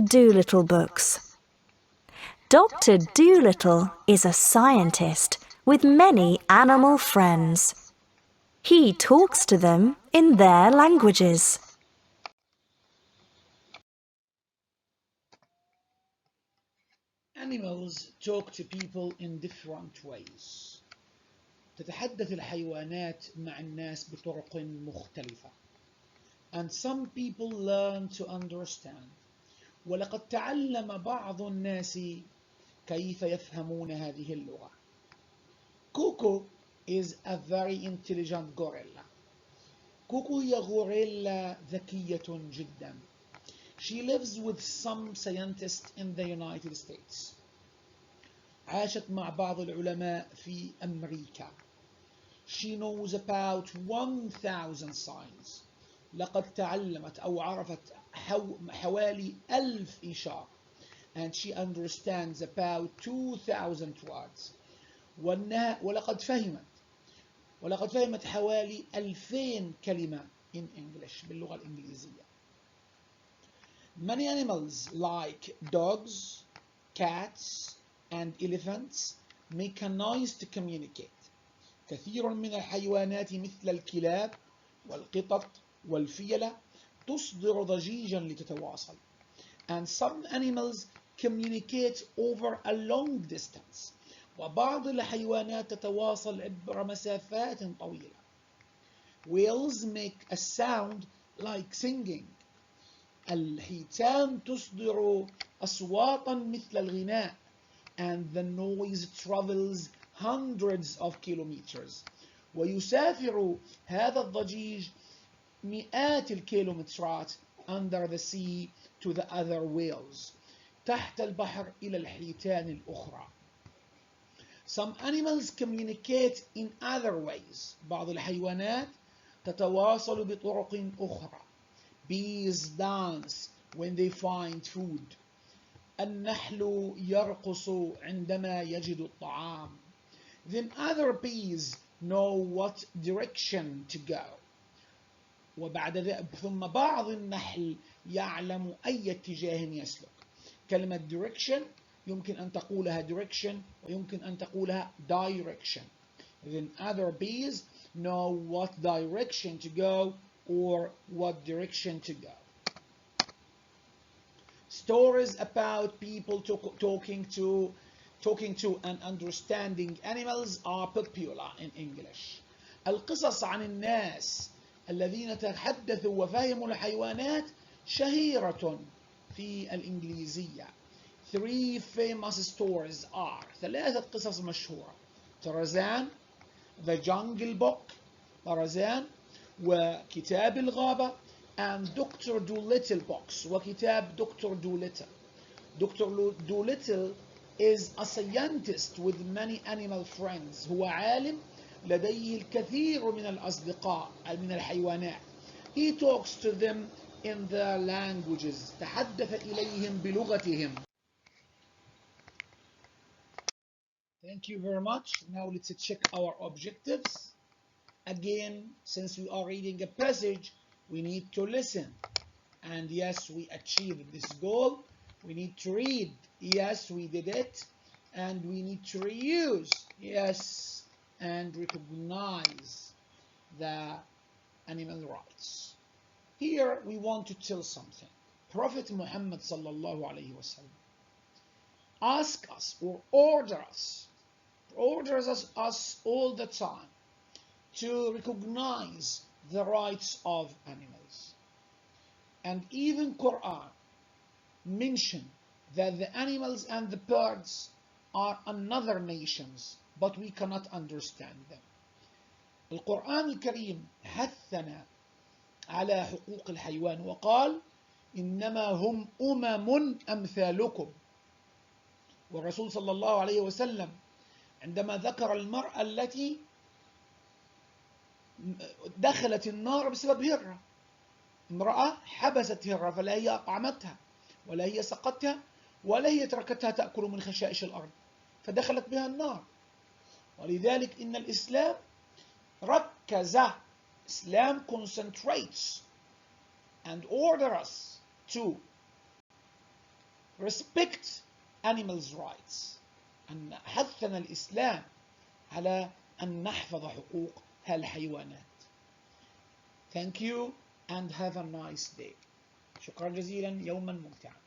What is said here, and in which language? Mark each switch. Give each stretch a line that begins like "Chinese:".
English: Dolittle books. Dr. Dolittle is a scientist with many animal friends. He talks to them in their languages. Animals talk to people in different ways.
Arabic: تتحدث الحيوانات مع الناس بطرق مختلفة.
English: And some people learn to understand.
Arabic: ولقد تعلم بعض الناس كيف يفهمون هذه اللغة.
English: كوكو is a very intelligent gorilla.
Arabic: كوكو هي غوريلا ذكية جدا.
English: She lives with some scientists in the United States.
Arabic: عاشت مع بعض العلماء في أمريكا.
English: She knows about 1,000 signs.
Arabic: لقد تعلمت أو عرفت حوالي 1000 إشارة.
English: And she understands about 2,000 words.
Arabic: ولقد فهمت حوالي 2000 كلمة
English: in English
Arabic: باللغة الإنجليزية.
English: Many animals like dogs, cats, and elephants make a noise to communicate.
Arabic: كثير من الحيوانات مثل الكلاب والقطط والفيلة تصدر ضجيجا لتتواصل.
English: And some animals communicate over a long distance.
Arabic: وبعض الحيوانات تتواصل عبر مسافات طويلة.
English: Whales make a sound like singing.
Arabic: الحيتان تصدر أصواتا مثل الغناء.
English: And the noise travels hundreds of kilometers.
Arabic: ويسافر هذا الضجيج مئات الكيلومترات
English: under the sea to the other whales.
Arabic: تحت البحر إلى الحيتان الأخرى.
English: Some animals communicate in other ways.
Arabic: بعض الحيوانات تتواصل بطرق أخرى.
English: Bees dance when they find food.
Arabic: النحل يرقص عندما يجد الطعام.
English: Then other bees know what direction to go.
Arabic: وبعد ذلك ثم بعض النحل يعلم أي اتجاه يسلك. كلمة direction يمكن أن تقولها direction ويمكن أن تقولها direction.
English: Then other bees know what direction to go or what direction to go. Stories about people talking to and understanding animals are popular in English.
Arabic: القصص عن الناس الذين تحدثوا وفهموا الحيوانات شهيرة في الإنجليزية.
English: Three famous stories are
Arabic: ثلاثة قصص مشهورة:
English: طرزان, The Jungle Book, طرزان,
Arabic: وكتاب الغابة,
English: and Dr. Dolittle books, وكتاب Dr. Dolittle. Dr. Dolittle is a scientist with many animal friends.
Arabic: هو عالم لديه الكثير من الأصدقاء من الحيوانات.
English: He talks to them in their languages.
Arabic: تحدث إليهم بلغتهم.
English: Thank you very much. Now let's check our objectives. Again, since we are reading a passage, we need to listen. And yes, we achieved this goal. We need to read. Yes, we did it. And we need to reuse. Yes, and recognize the animal rights. Here we want to tell something. Prophet Muhammad
Arabic: sallallahu alaihi wasallam
English: ask us or orders us all the time to recognize the rights of animals. And even Quran mention that the animals and the birds are another nations, but we cannot understand them.
Arabic: القرآن الكريم حثنا على حقوق الحيوان وقال إنما هم أمثالكم. والرسول صلى الله عليه وسلم عندما ذكر المرأة التي دخلت النار بسبب هرة، امرأة حبست هرة، فلا هي أطعمتها ولا هي سقتها ولا هي تركتها تأكل من خشائش الأرض، فدخلت بها النار. ولذلك إن الإسلام ركز.
English: Islam concentrates and order us to respect animals' rights.
Arabic: أن حثنا الإسلام على أن نحفظ حقوق الحيوانات.
English: Thank you and have a nice day.
Arabic: شكرا جزيلا. يوما ممتعا.